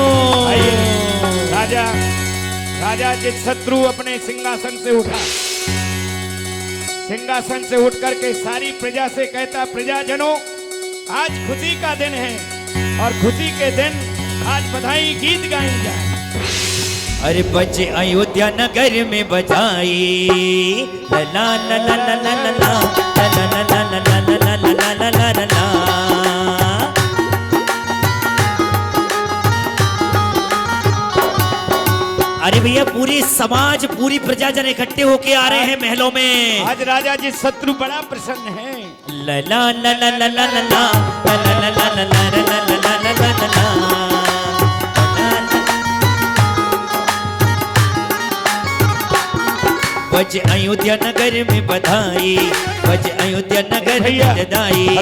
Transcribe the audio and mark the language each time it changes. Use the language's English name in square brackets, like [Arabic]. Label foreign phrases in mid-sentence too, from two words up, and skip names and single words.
[Hindi] आइए, राजा जिस शत्रु अपने सिंहासन से उठा, सिंहासन से उठ करके सारी प्रजा से कहता, प्रजाजनों आज खुशी का दिन है और खुशी के दिन आज बधाई गीत गाई जाए। अरे बजे अयोध्या नगर में बजाई, ला ला ला ला ला ला ला ला ला ला ला ला ला ला ला ला ला ला। अरे भैया पूरी समाज पूरी प्रजाजन इकट्ठे होके आ रहे हैं महलों में। आज राजा जी शत्रु बड़ा प्रसन्न है। ला ला ला ला ला ला ला ला ला ला ला ला ला ला ला ला ला ला। बज अयोध्या नगर में बधाई, बज अयोध्या नगर में बधाई।